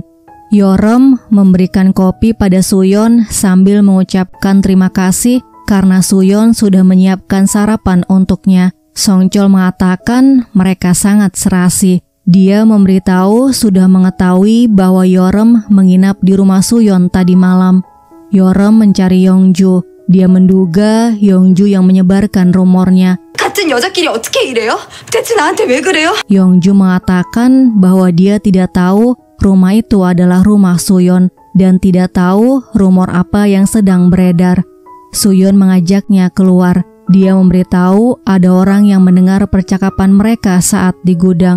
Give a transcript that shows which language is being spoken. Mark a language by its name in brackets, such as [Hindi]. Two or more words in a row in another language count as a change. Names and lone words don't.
[Indonesian] Yeoreum memberikan kopi pada Suyon sambil mengucapkan terima kasih karena Suyon sudah menyiapkan sarapan untuknya. Songchol mengatakan mereka sangat serasi. Dia memberitahu sudah mengetahui bahwa Yeoreum menginap di rumah Suyon tadi malam. Yeoreum mencari Yongju. Dia menduga Yongju yang menyebarkan rumornya. [Korean] 같은 여자끼리 어떻게 이래요? 대체 나한테 왜 그래요? [Indonesian] Yongju mengatakan bahwa dia tidak tahu rumah itu adalah rumah Suyon dan tidak tahu rumor apa yang sedang beredar. Suyon mengajaknya keluar. Dia memberitahu ada orang yang mendengar percakapan mereka saat di gudang.